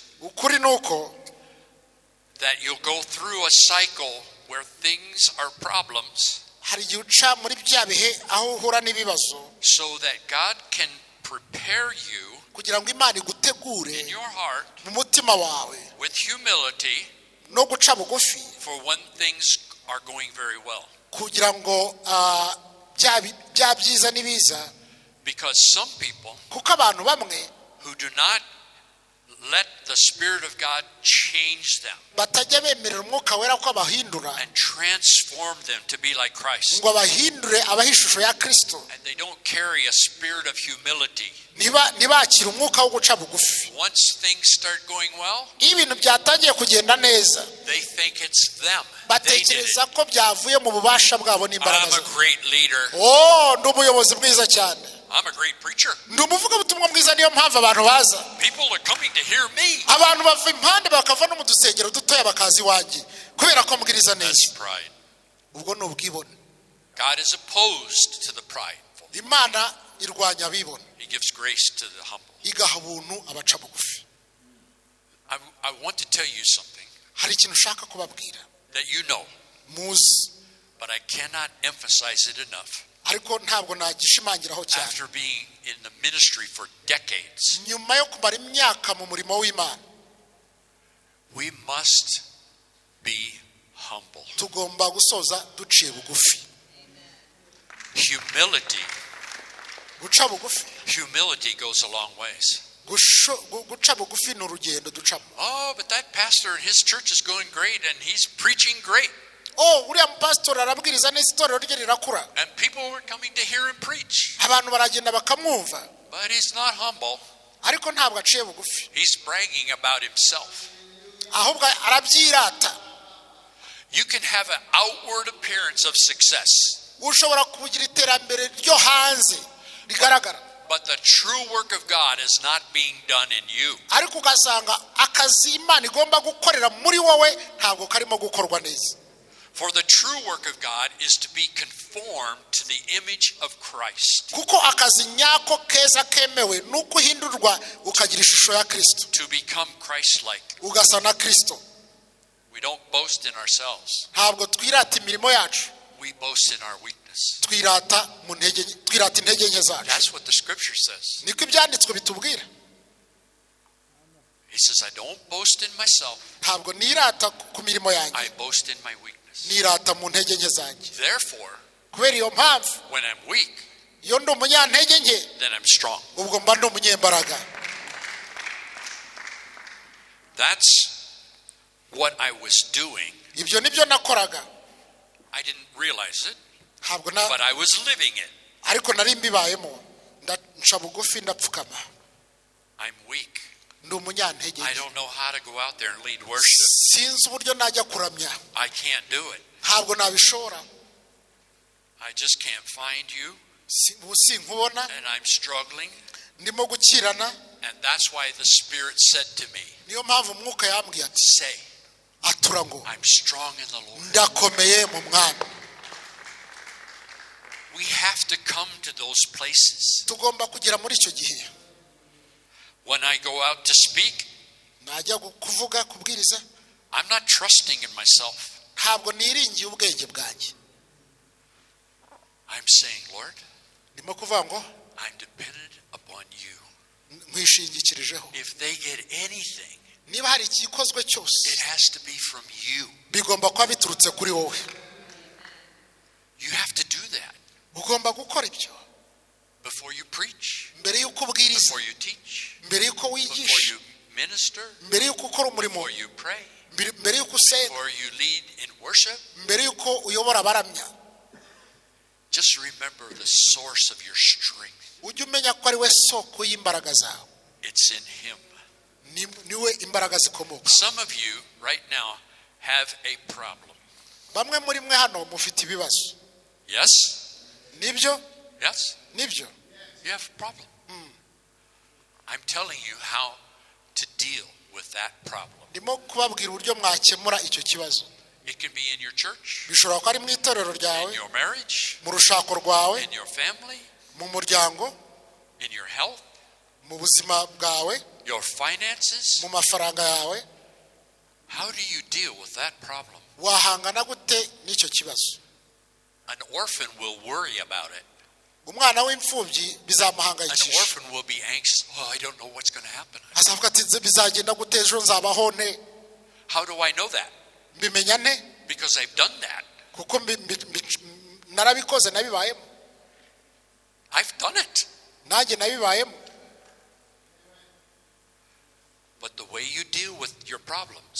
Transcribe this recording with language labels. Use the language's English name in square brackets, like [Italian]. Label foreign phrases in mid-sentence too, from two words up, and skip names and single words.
[Kinyarwanda] ukuri ni uko [English] that you'll go through a cycle where things are problems [Kinyarwanda] hari igihe uca muri bya bihe aho uhura n'ibibazo, [English] so that God can prepare you [Kinyarwanda] kugira ngo Imana igutegure [English] in your heart [Kinyarwanda] mu mutima wawe [English] with humility [Kinyarwanda] no guca bugufi, [English] for when things are going very well. [Kinyarwanda] kugira ngo bya byiza n'ibiza. [English] Because some people [Kinyarwanda] kuko abantu bamwe [English] who do not let the Spirit of God change them [Kinyarwanda] batajya bemerera umwuka wera ko abahindura [English] and transform them to be like Christ. [Kinyarwanda] ngo abahindure abahishusho ya Kristo, [English] And they don't carry a spirit of humility. [Kinyarwanda] ntibakira umwuka wo guca bugufi. [English] Once things start going well, [Kinyarwanda] iyo ibintu byatangiye kugenda neza [English] they think it's them. They did it. [Kinyarwanda] batekereza ko byavuye mu bubasha bwabo n'imbaraga [English] I'm a [Kinyarwanda] zabo. [English] great leader. [Kinyarwanda] Ndi umuyobozi mwiza cyane, [English] I'm a great preacher. [Kinyarwanda] ndi umuvugabutumwa mwiza, niyo mpamvu abantu baza. [English] People are coming to hear me. [Kinyarwanda] abantu bava impande bakava no mu dusengero dutoya bakaza iwanjye kubera ko mbwiriza [English] That's [Kinyarwanda] neza. [English] pride. [Kinyarwanda] ubwo ni ubwibone. [English] God is opposed to the prideful. [Kinyarwanda] Imana irwanya abibone, [English] He gives grace to the humble. [Kinyarwanda] igaha ubuntu abaca bugufi. [English] I want to tell you something [Kinyarwanda] hari ikintu ushaka kubabwira [English] that you know, [Kinyarwanda] muzi, [English] but I cannot emphasize it enough. [Kinyarwanda] ariko ntabwo nagishimangiraho cyane. [English] After being in the ministry for decades, [Kinyarwanda] nyuma yo kumara imyaka mu murimo w'Imana, [English] we must be humble. [Kinyarwanda] tugomba gusoza duciye bugufi. [English] Humility goes a long ways. [Kinyarwanda] guca bugufi ni urugendo ducamo. [English] Oh, but that pastor in his church is going great and he's preaching great. [Kinyarwanda] uriya mupasitori arabwiriza neza, itorero rye rirakura, [English] And people were coming to hear him preach. [Kinyarwanda] abantu baragenda bakamwumva, [English] But he's not humble. [Kinyarwanda] ariko ntabwo aciye bugufi, [English] He's bragging about himself. [Kinyarwanda] ahubwo arabyirata. [English] You can have an outward appearance of success, [Kinyarwanda] ushobora kugira iterambere ryo hanze rigaragara, [English] but the true work of God is not being done in you. [Kinyarwanda] ariko ugasanga akazi Imana igomba gukorera muri wowe ntabwo karimo gukorwa neza. [English] For the true work of God is to be conformed to the image of Christ. [Kinyarwanda] kuko akazi nyako keza kemewe nuko uhindurwa ukagira ishusho ya Kristo, [English] To become Christ-like. [Kinyarwanda] ugasa na Kristo. [English] We don't boast in ourselves. [Kinyarwanda] ntabwo twirata imirimo yacu, [English] We boast in our weakness. [Kinyarwanda] twirata intege nke zacu. [English] That's what the scripture says. [Kinyarwanda] niko ibyanditswe bitubwira. [English] He says, I don't boast in myself. [Kinyarwanda] ntabwo nirata ku mirimo [English] I [Kinyarwanda] yanjye, [English] boast in my weakness. [Kinyarwanda] nirata mu ntege nke zanjye. [English] Therefore, [Kinyarwanda] kubera iyo mpamvu, [English] when I'm weak, [Kinyarwanda] iyo ndi umunyantege nke, [English] then I'm strong. [Kinyarwanda] ubwo mba ndi umunyembaraga. [English] That's what I was doing. [Kinyarwanda] ibyo nibyo nakoraga, [English] I didn't realize it, [Kinyarwanda] ntabwo [English] but I was living it. [Kinyarwanda] ariko nari mbibayemo. nca bugufi ndapfukama, [English] I'm weak. [Kinyarwanda] ndi umunyantege [English] I [Kinyarwanda] nke, [English] don't know how to go out there and lead worship. [Kinyarwanda] sinzi uburyo najya kuramya, [English] I can't do it. [Kinyarwanda] ntabwo nabishobora. [English] I just can't find you, [Kinyarwanda] ubu sinkubona, [English] and I'm struggling. [Kinyarwanda] ndimo gukirana. [English] And that's why the Spirit said to me, [Kinyarwanda] niyo mpamvu umwuka yambwiye ati, [English] say, [Kinyarwanda] atura ngo [English] I'm strong in the Lord. [Kinyarwanda] ndakomeye mu Mwami. [English] We have to come to those places. [Kinyarwanda] tugomba kugera muri icyo gihe. [English] When I go out to speak, [Kinyarwanda] najya kuvuga, kubwiriza, [English] I'm not trusting in myself. [Kinyarwanda] ntabwo niringiye ubwenge bwanjye. [English] I'm saying, Lord, [Kinyarwanda] ndimo kuvuga ngo [English] I'm dependent upon you. [Kinyarwanda] nkwishingikirijeho. [English] If they get anything, [Kinyarwanda] niba hari igikozwe [English] it [Kinyarwanda] cyose, [English] has to be from you. [Kinyarwanda] bigomba kuba biturutse kuri wowe. [English] You have to do that [Kinyarwanda] ugomba gukora ibyo [English] before you preach, [Kinyarwanda] mbere y'uko ubwiriza, [English] before you teach, [Kinyarwanda] mbere y'uko [English] before [Kinyarwanda] wigisha, [English] you minister, [Kinyarwanda] mbere y'uko ukora umurimo, [English] before you pray, [Kinyarwanda] mbere y'uko usenga, [English] before you lead in worship. [Kinyarwanda] mbere y'uko uyobora abaramya. [English] Just remember the source of your strength. [Kinyarwanda] ujye umenya ko ari we soko y'imbaraga zawe, [English] It's in Him. [Kinyarwanda] niwe imbaraga zikomoka. [English] Some of you right now have a problem. [Kinyarwanda] bamwe muri mwe hano mufite ibibazo. [English] Yes? [Kinyarwanda] nibyo [English] Yes? [Kinyarwanda] nibyo [English] You have a problem. I'm telling you how to deal with that problem. [Kinyarwanda] ndimo kubabwira uburyo mwakemura icyo kibazo. [English] It can be in your church, [Kinyarwanda] bishobora kuba ari mu itorero [English] in [Kinyarwanda] ryawe, [English] your marriage, [Kinyarwanda] mu rushako rwawe, [English] in your family, [Kinyarwanda] mu muryango, [English] in your health, [Kinyarwanda] mu buzima bwawe, [English] your finances. [Kinyarwanda] mu mafaranga yawe. [English] How do you deal with that problem? [Kinyarwanda] wahangana gute n'icyo kibazo? [English] An orphan will worry about it. [Kinyarwanda] umwana w'imfubyi [English] An [Kinyarwanda] bizamuhangayikisha, [English] orphan will be anxious. Oh, I don't know what's going to happen. [Kinyarwanda] azavuga ati bizagenda gute, ejo nzabaho nte? [English] How do I know that? [Kinyarwanda] mbimenya nte? [English] Because I've done that. [Kinyarwanda] kuko narabikoze, nabibayemo, [English] I've done it. [Kinyarwanda] nanjye nabibayemo. [English] But the way you deal with your problems.